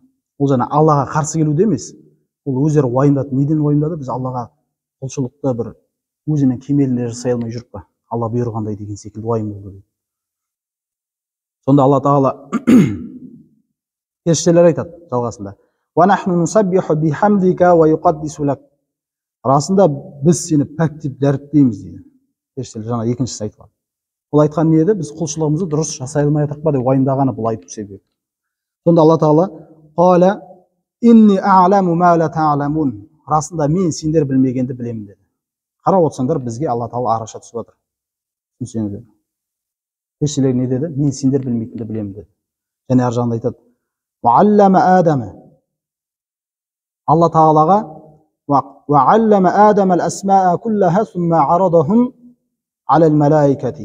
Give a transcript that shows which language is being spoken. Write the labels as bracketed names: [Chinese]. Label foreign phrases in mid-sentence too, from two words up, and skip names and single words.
[Kazakh] Ол жаңа Аллаға қарсы келуде емес. Ол өздері уайымдады. Неден уайымдады? Біз Аллаға құлшылықты бір өзінің кемелінде жасай алмай жүріп па? Алла бұйырғандай деген секілді уайым болды дейді. Сонда Алла тағала періштелер айтады жалғасында. [Arabic] ونحن نسبح بحمدك ويقدس لك. [Kazakh] Расында біз сені пәктеп дәріптейміз дейді. Періштелер жаңа екіншісі айтқан. Бұл айтқан не еді? Біз құлшылығымызды дұрыс жасай алмай жатырмыз ба деп уайымдағаны бұл айту себебі. Сонда Алла тағала [Arabic] قال إني أعلم ما لا تعلمون. [Kazakh] Расында мен сендер білмегенді білемін деді. Қарап отырсаңдар, бізге Алла тағала араша түсіп жатыр. Түсінсеңіздер. Періштелер не деді? Мен сендер білмейтінді білемін деді. Және ар жағында айтады: [Arabic] "وعلم آدم". [Kazakh] Алла тағалаға [Arabic] "وعلم آدم الأسماء كلها ثم عرضهم على الملائكة".